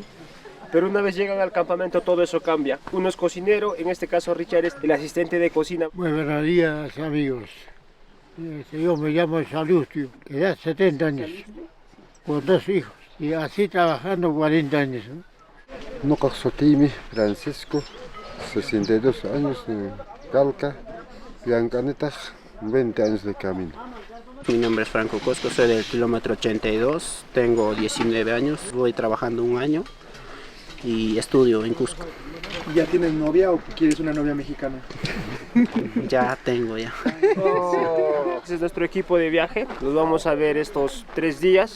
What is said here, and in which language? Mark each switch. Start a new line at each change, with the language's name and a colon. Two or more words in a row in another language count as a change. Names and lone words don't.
Spanish: Pero una vez llegan al campamento todo eso cambia. Uno es cocinero, en este caso Richard es el asistente de cocina. Buenos días, amigos. Yo me llamo Salustio, que ya 70 años, con 2 hijos, y así trabajando 40 años. ¿No?
Quechua: Noqa sotimi
Spanish: Francisco, 62 años de Calca, Biancaneta, 20 años de camino. Mi nombre es Franco Cosco, soy del kilómetro 82, tengo 19 años, voy trabajando un año y estudio en Cusco. ¿Ya tienes novia o quieres una novia mexicana? Ya tengo ya. Este es nuestro equipo de viaje, los vamos a ver estos 3 días.